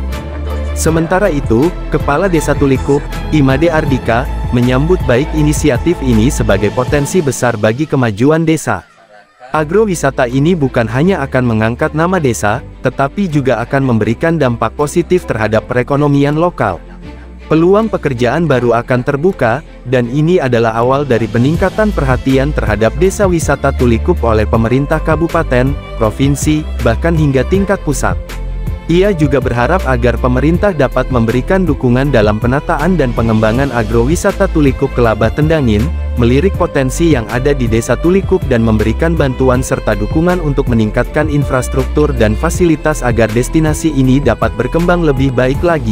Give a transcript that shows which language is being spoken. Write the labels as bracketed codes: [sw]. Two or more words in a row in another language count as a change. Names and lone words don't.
[id] Sementara itu, Kepala Desa Tulikup, Imade Ardika, menyambut baik inisiatif ini sebagai potensi besar bagi kemajuan desa. Agrowisata ini bukan hanya akan mengangkat nama desa, tetapi juga akan memberikan dampak positif terhadap perekonomian lokal. Peluang pekerjaan baru akan terbuka, dan ini adalah awal dari peningkatan perhatian terhadap desa wisata Tulikup oleh pemerintah kabupaten, provinsi, bahkan hingga tingkat pusat. Ia juga berharap agar pemerintah dapat memberikan dukungan dalam penataan dan pengembangan agrowisata Tulikup Kelabah Tendangin, melirik potensi yang ada di desa Tulikup dan memberikan bantuan serta dukungan untuk meningkatkan infrastruktur dan fasilitas agar destinasi ini dapat berkembang lebih baik lagi.